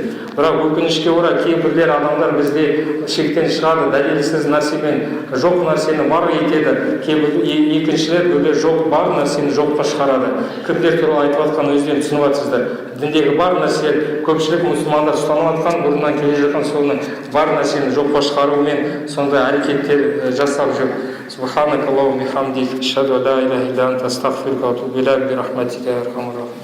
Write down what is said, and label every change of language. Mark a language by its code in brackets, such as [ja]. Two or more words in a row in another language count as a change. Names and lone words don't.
[kk] Бірақ өкінішке орай кейбірлер адамдар бізде шектен шығады, дәлелсіз нәрсемен жоқ нәрсені бар етеді. Кейбір екіншілер бөле жоқ бар нәрсені жоққа шығарады. Кімдер туралы айтып жатқан өздерін түсініп жатсыздар. Діндегі бар нәрсе, көпшілік мұсылмандар ұстанып жатқан, бұрыннан келе жатқан соның бар нәрсені жоққа шығарумен сондай әрекеттер жасап жүр. [ar] سبحانك اللهم وبحمدك، أشهد أن لا إله إلا أنت، أستغفرك وأتوب إليك، برحمتك يا أرحم الراحمين.